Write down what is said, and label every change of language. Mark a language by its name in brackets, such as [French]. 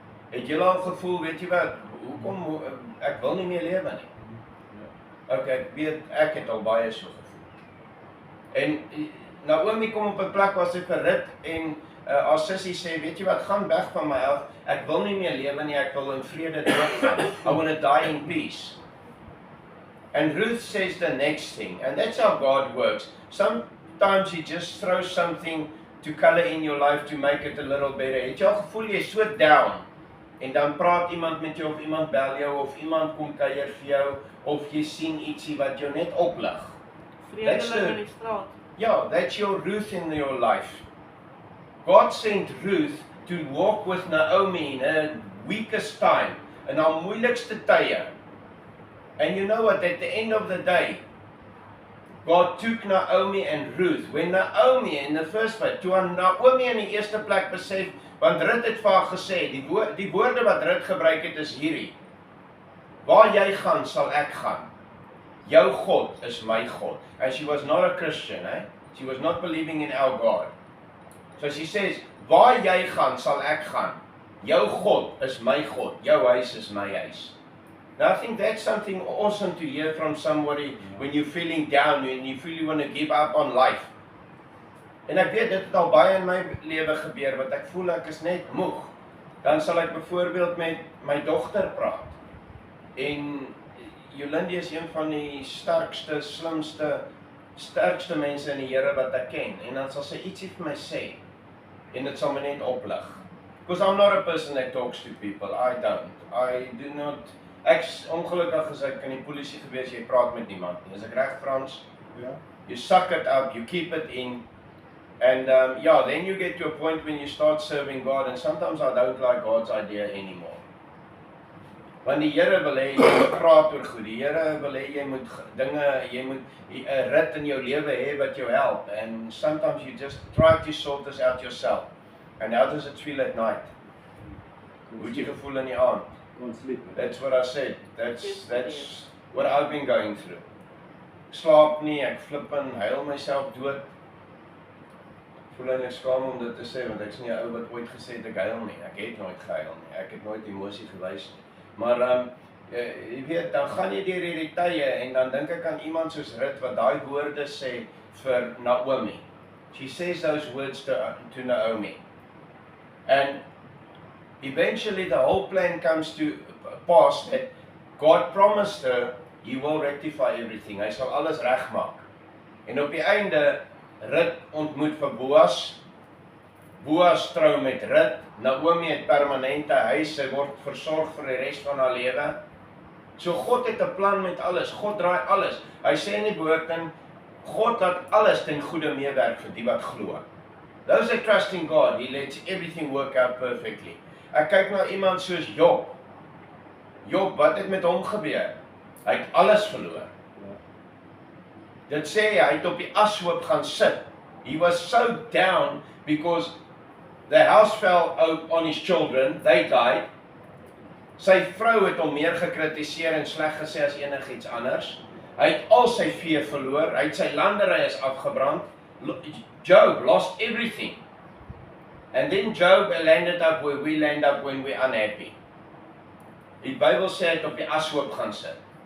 [Afrikaans] Het jy al gevoel, weet jy wat, hoekom, ek wil nie meer lewe nie. Ja. Okay, ek weet, ek het al baie so gevoel. En Naomi kom op 'n plek waar sy vir Ruth en haar sussie sê, weet jy wat, gaan weg van my af, ek wil nie meer lewe nie, ek wil in vrede doodgaan. [English] I want to die in peace. And Ruth says the next thing, and that's how God works. Sometimes he just throws something to color in your life to make it a little better. [Afrikaans] Het jy al gevoel jy is so down, en dan praat iemand met jou, of iemand bel jou, of iemand kom kuier vir jou, of jy sien ietsie wat jou net oplig. Vredelik in die straat. [English] Yeah, that's your Ruth in your life. God sent Ruth to walk with Naomi in her weakest time, [Afrikaans] in haar moeilikste tye. [English] And you know what, at the end of the day, God took Naomi and Ruth. When Naomi in the first place, [Afrikaans] toe Naomi in die eerste plek besef, want Ruth het vir haar gesê, die woorde wat Ruth gebruik het is hierdie: waar jy gaan, sal ek gaan. Jou God is my God. [English] And she was not a Christian, She was not believing in our God. So she says, [Afrikaans] waar jy gaan, sal ek gaan. Jou God is my God. Jou huis is my huis. [English] Now I think that's something awesome to hear from somebody when you're feeling down and you feel you want to give up on life. [Afrikaans] En ek weet, dit het al baie in my lewe gebeur, want ek voel ek is net moeg. Dan sal ek byvoorbeeld met my dogter praat. En Jolandi is een van die sterkste, sterkste mense in die Here wat ek ken. En dan sal sy ietsie vir my sê, en dit sal my net oplig. [English] Because I'm not a person that talks to people. I do not. [Afrikaans] Ek's ongelukkig as ek in die polisie gewees, jy praat met niemand nie. Is ek reg, Frans? Ja. [English] You suck it up, you keep it in. And then you get to a point when you start serving God, and sometimes I don't like God's idea anymore. [Afrikaans] Want die Here wil hê jy moet praat oor goed. Die Here wil hê jy moet jy moet 'n rit in jou lewe hê wat jou help. [English] And sometimes you just try to sort this out yourself. And how does it feel at night? [Afrikaans] Hoe het jy gevoel in die aand? [English] That's what I said. That's what I've been going through. [Afrikaans] Ek slaap nie, ek flip en huil myself dood. Voel ek skaam om dit te sê, want ek is nie 'n ou wat ooit gesê het ek huil nie. Ek het nooit gehuil nie. Ek het nooit emosie gewys nie. Maar jy weet, dan gaan jy deur hierdie tye en dan dink ek aan iemand soos Ruth wat daai woorde sê vir Naomi. [English] She says those words to Naomi. And eventually the whole plan comes to pass that God promised her he will rectify everything. [Afrikaans] Hy sal alles regmaak. En op die einde Ruth ontmoet vir Boas. Boas trou met Ruth. Naomi het permanente huis, sy word versorg vir die res van haar lewe. So God het 'n plan met alles. God draai alles. Hy sê in die woord in God laat alles ten goeie meewerk vir die wat glo. [English] Those that trust in God, he lets everything work out perfectly. [Afrikaans] Ek kyk na iemand soos Job. Job, wat het met hom gebeur? Hy het alles verloor. Dit sê hy het op die ashoop gaan sit [English] He was so down because the house fell out on his children, they died. [Afrikaans] Sy vrou het hom meer gekritiseer en sleg gesê as enigiets anders. Hy het al sy vee verloor, hy het sy landery is afgebrand. [English] Job lost everything. And then Job landed up where we land up when we're unhappy. [Afrikaans] Die Bybel sê hy het op die ashoop gaan sit.